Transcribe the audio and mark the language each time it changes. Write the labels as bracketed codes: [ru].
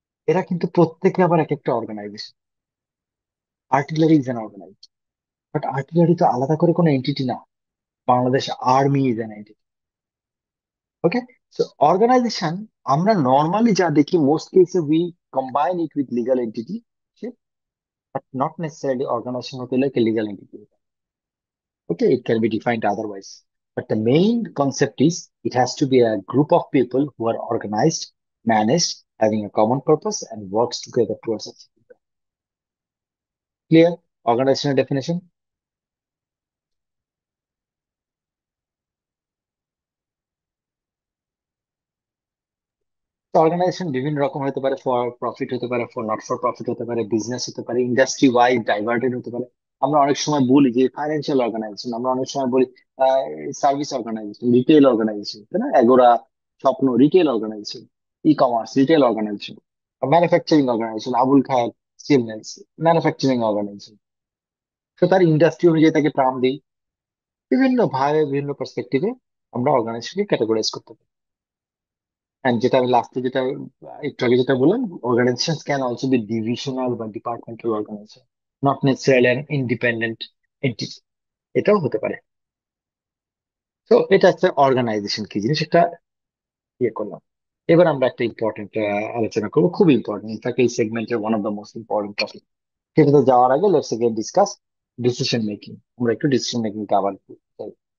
[bn] এরা কিন্তু প্রত্যেকে আবার এক একটা organisation. [en] artillery is an organization, [bn] but artillery তো আলাদা করে কোনো এন্টিটি না। [en] Bangladesh army is an entity. Okay, so organization [bn] আমরা নর্মালি যা দেখি, [en] most কেসে we combine it with legal entity, but not necessarily organization [bn] হতে হলে [en] Legal entity. Okay, it can be defined otherwise. But the main concept is it has to be a group of people who are organized, managed, having a common purpose, and works together towards achieving that. Clear? Organizational definition? [bn] Organisation বিভিন্ন রকম হতে পারে, for profit হতে পারে, for not for profit হতে পারে, business হতে পারে, ইন্ডাস্ট্রি ওয়াইড ডাইভার্টেড হতে পারে। আমরা অনেক সময় বলি যে ফাইন্যান্সিয়াল অর্গানাইজেশন, আমরা অনেক সময় বলি সার্ভিস অর্গানাইজেশন, রিটেল অর্গানাইজেশন, তাই না? এগোরা, স্বপ্ন retail organisation, e commerce retail organisation, manufacturing organisation, Abul খায়ের স্টিল মিলস ম্যানুফ্যাকচারিং অর্গানাইজেশন। তো তার ইন্ডাস্ট্রি অনুযায়ী তাকে নাম দিই। বিভিন্ন ভাবে, বিভিন্ন পার্সপেক্টিভে আমরা অর্গানাইজেশনকে ক্যাটাগরাইজ করতে পারি। And যেটা আমি লাস্টে যেটা একটু আগে যেটা বললাম, [en] organizations can also be divisional বা departmental organization, not necessarily an independent entity, [bn] এটাও হতে পারে। তো এটা হচ্ছে অর্গানাইজেশন কি জিনিস, এটা ইয়ে করলাম। এবার আমরা একটা ইম্পর্টেন্ট আলোচনা করবো, খুব ইম্পর্টেন্ট, ইনফ্যাক্ট এই সেগমেন্টের one of the most important topic. সেটাতে যাওয়ার আগে [en] Let's again discuss decision making. [bn] আমরা একটু ডিসিশন মেকিং কে আবার একটু যাই।